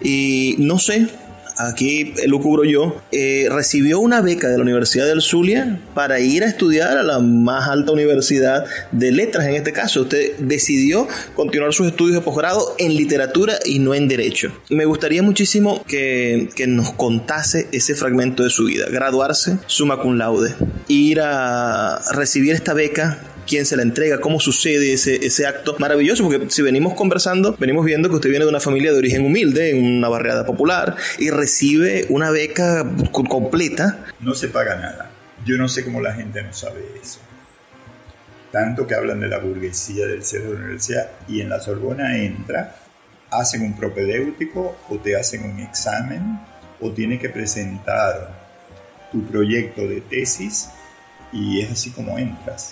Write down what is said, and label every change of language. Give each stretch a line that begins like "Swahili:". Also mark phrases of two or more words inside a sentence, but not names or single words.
Spanish: Y no sé, aquí lo cubro yo, recibió una beca de la Universidad del Zulia para ir a estudiar a la más alta universidad de letras. En este caso, usted decidió continuar sus estudios de posgrado en literatura y no en derecho. Me gustaría muchísimo que nos contase ese fragmento de su vida.
Latin: Graduarse summa cum laude,
Spanish: ir a recibir esta beca. ¿Quién se la entrega? ¿Cómo sucede ese acto maravilloso? Porque si venimos conversando, venimos viendo que usted viene de una familia de origen humilde, en una barriada popular, y recibe una beca completa. No se paga nada. Yo no sé cómo la gente no sabe eso. Tanto que hablan de la burguesía del ser de la universidad, y en la Sorbona entra, hacen un propedéutico o te hacen un examen o tienes que presentar tu proyecto de tesis y es así como entras.